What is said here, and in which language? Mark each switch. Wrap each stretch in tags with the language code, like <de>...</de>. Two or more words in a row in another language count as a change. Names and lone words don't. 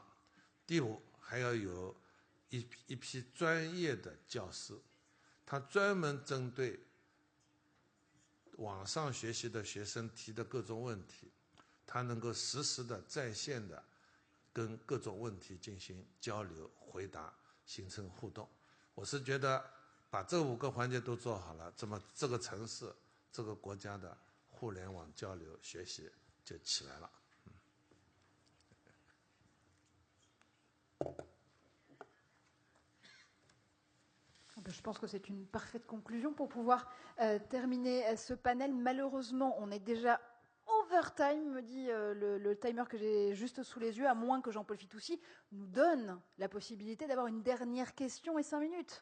<zh>第五，还要有一批专业的教师，他专门针对网上学习的学生提的各种问题，他能够实时的在线的跟各种问题进行交流回答，形成互动。我是觉得把这5个环节都做好了，这个城市、这个国家的互联网交流学习就起来了。</zh> <fr>Je pense que c'est une parfaite conclusion pour pouvoir terminer ce panel. Malheureusement, on est déjà overtime, me dit le timer que j'ai juste sous les yeux, à moins que Jean-Paul Fitoussi nous donne la possibilité d'avoir une dernière question et 5 minutes.</fr>